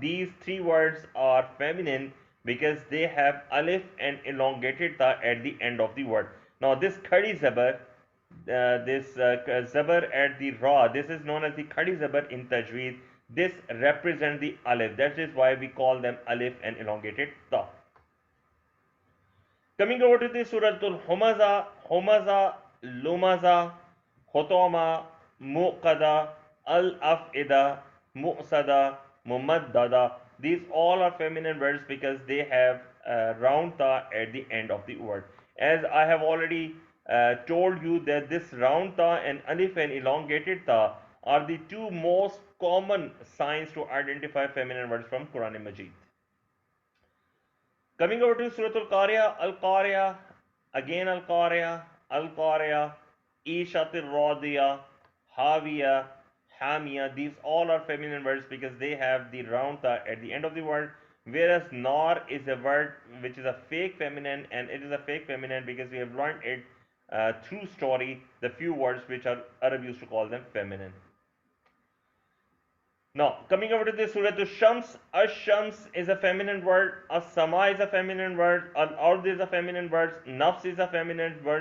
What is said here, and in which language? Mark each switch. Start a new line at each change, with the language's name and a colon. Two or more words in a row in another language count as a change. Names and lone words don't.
English: These three words are feminine because they have alif and elongated ta at the end of the word. Now, this
Urdu: کھڑی زبر,
English: this zabar at the ra, this is known as the
Urdu: کھڑی زبر
English: in tajweed. This represents the alif. That is why we call them alif and elongated ta. Coming over to the Suratul Humaza,
Arabic: همزة لمزة حطمة موقدة الأفئدة مؤصدة ممددة.
English: These all are feminine words because they have round ta at the end of the word. As I have already told you that this round ta and alif and elongated ta are the two most common signs to identify feminine words from Quran Majeed. Coming over to Surah Al-Qariya, again
Arabic: القارعة القارعة عيشة راضية هاوية حامية.
English: These all are feminine words because they have the round ta at the end of the word. Whereas Nar is a word which is a fake feminine, and it is a fake feminine because we have learned it through story, the few words which are Arab used to call them feminine. Now, coming over to this Surah Ash-Shams, Ash-Shams is a feminine word, As-Sama is a feminine word, Al-Ard is a feminine word, Nafs is a feminine word.